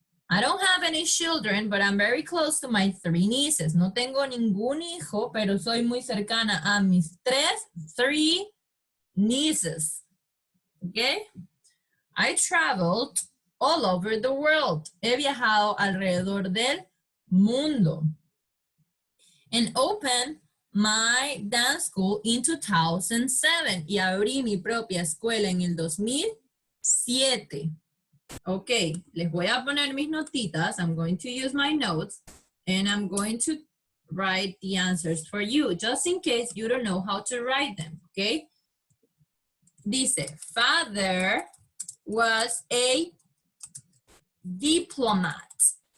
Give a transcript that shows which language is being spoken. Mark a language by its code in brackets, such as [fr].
[en] I don't have any children, but I'm very close to my 3 nieces. [es] No tengo ningún hijo, pero soy muy cercana a mis 3 nieces. [en] Okay? I traveled all over the world. [es] He viajado alrededor del mundo. [en] And opened my dance school in 2007. [es] Y abrí mi propia escuela en el 2007. Ok, les voy a poner mis notitas. [en] I'm going to use my notes. And I'm going to write the answers for you. Just in case you don't know how to write them. Okay? Dice, father was a diplomat.